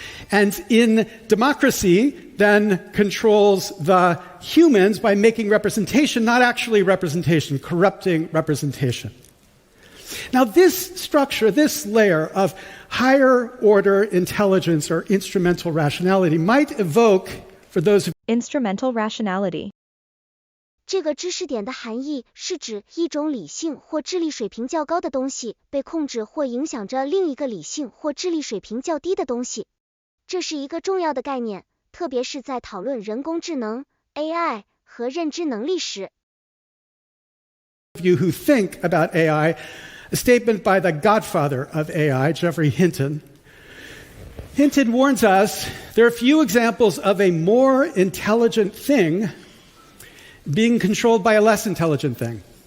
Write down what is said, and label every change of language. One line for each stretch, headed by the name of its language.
English: And in democracy, then controls the humans by making representation, not actually representation, corrupting representation. Now, this structure, this layer of higher order intelligence or instrumental rationality might evoke, for those of Instrumental rationality.
Chinese: 这个知识点的含义是指一种理性或智力水平较高的东西被控制或影响着另一个理性或智力水平较低的东西。这是一个重要的概念，特别是在讨论人工智能 AI 和认知能力时。
English: you who think about AI, a statement by the godfather of AI, Geoffrey Hinton. Hinton warns us there are few examples of a more intelligent thing being controlled by a less intelligent thing.